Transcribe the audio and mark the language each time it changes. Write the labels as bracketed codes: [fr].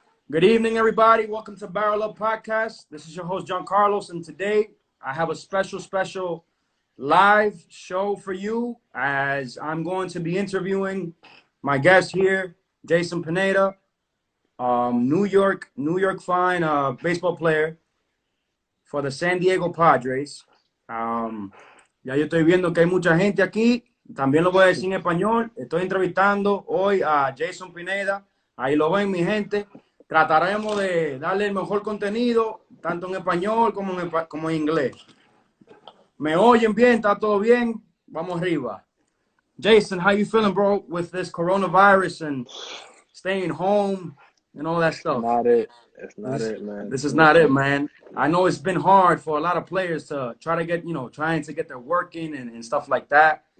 [en] Good evening, everybody. Welcome to BarrelUp Podcast. This is your host, John Carlos, and today I have a special live show for you as I'm going to be interviewing my guest here, Jason Pineda, New York fine baseball player for the San Diego Padres. [es] Ya yo estoy viendo que hay mucha gente aquí. También lo voy a decir en español. Estoy entrevistando hoy a Jason Pineda. Ahí lo ven, mi gente. Trataremos de darle el mejor contenido, tanto en español como en inglés. ¿Me oyen bien? ¿Está todo bien? Vamos arriba. [en] Jason, how you feeling, bro, with this coronavirus and staying home and all that stuff? It's not it, man. This is not it, man. I know it's been hard for a lot of players to try to get, trying to get their work in and stuff like that.